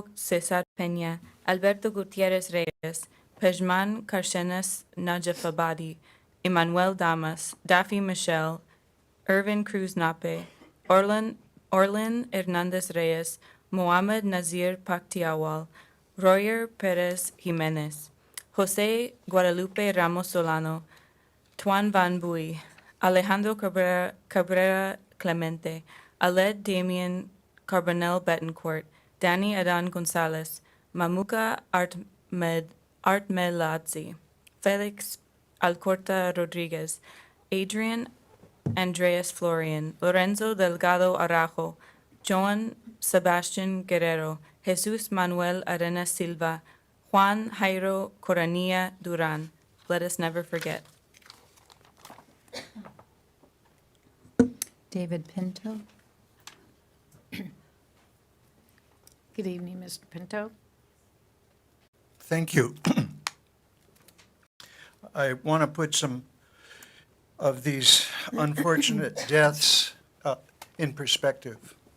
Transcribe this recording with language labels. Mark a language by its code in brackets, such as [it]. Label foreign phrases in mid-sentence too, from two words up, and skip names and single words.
[en] Cesar Peña, Alberto Gutierrez Reyes, Pejman Carcenas Najafabadi, Emmanuel Damas, Daffy Michelle, Irvin Cruz Nape, Orlin Hernandez Reyes, Mohamed Nazir Paktiawal, Royer Perez Jimenez, Jose Guadalupe Ramos Solano, Tuan Van Bui, Alejandro Cabrera Clemente, Aled Damien Carbonell Betancourt, Danny Adan Gonzalez, Mamuka Artmeladze, Felix Alcorta Rodriguez, Adrian Andreas Florian, Lorenzo Delgado Arajo, Joan Sebastian Guerrero, Jesus Manuel Arenas Silva, Juan Jairo Coranilla Duran. Let us never forget. David Pinto. Good evening, Mr. Pinto. Thank you. I want to put some of these unfortunate deaths in perspective.